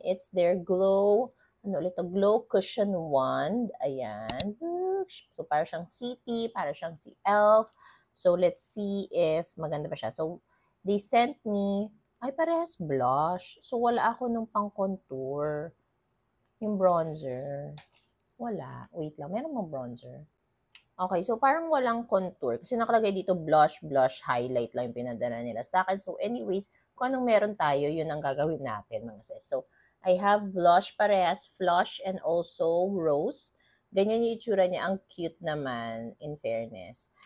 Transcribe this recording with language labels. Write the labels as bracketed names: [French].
[English] It's their glow, glow cushion wand. [Filipino] Ayan. So, para siyang city, para siyang si Elf. [English] So, let's see if [Filipino] maganda ba siya. [English] So, they sent me, [Filipino] ay parehas [English] blush. [Filipino] So, wala ako nung pang contour. Yung bronzer. Wala. Wait lang, meron mong bronzer? Okay, so parang walang contour. Kasi nakalagay dito blush, highlight lang yung pinadala nila sa akin. So anyways, kung anong meron tayo, yun ang gagawin natin mga sis. [English] So, I have blush parehas, flush, and also rose. Ganyan yung itsura niya. [Filipino] Ang cute naman, in fairness.